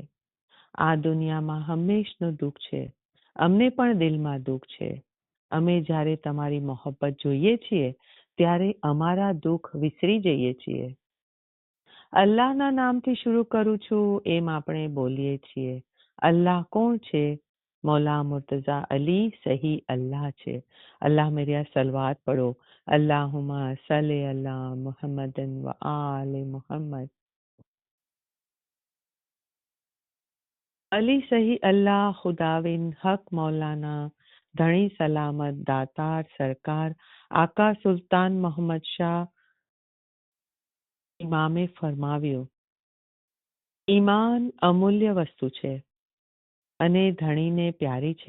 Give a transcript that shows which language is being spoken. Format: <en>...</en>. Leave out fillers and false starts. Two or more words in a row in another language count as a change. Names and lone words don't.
<gu>આ દુનિયામાં હંમેશનું દુઃખ છે. અમને પણ દિલમાં દુઃખ છે. અમે જ્યારે તમારી મોહબ્બત જોઈએ છીએ ત્યારે અમારા દુઃખ વિસરી જઈએ છીએ. અલ્લાહના નામથી શરૂ કરું છું એમ આપણે બોલીએ છીએ. અલ્લાહ કોણ છે? मौला मुर्तज़ा अली सही अल्लाह છે.</gu> <hi>अल्लाह मेरे सलवात पढ़ो.</hi> <ar>اللهم صل على محمد وآل محمد.</ar> <gu>अली सही अल्लाह खुदाविन हक मौलाना ધણી સલામત દાતાર સરકાર આકા સુલતાન મોહમ્મદ શાહ ઇમામે ફરમાવ્યું, ઈમાન અમૂલ્ય વસ્તુ છે અને ધણીને પ્યારી છે.</gu>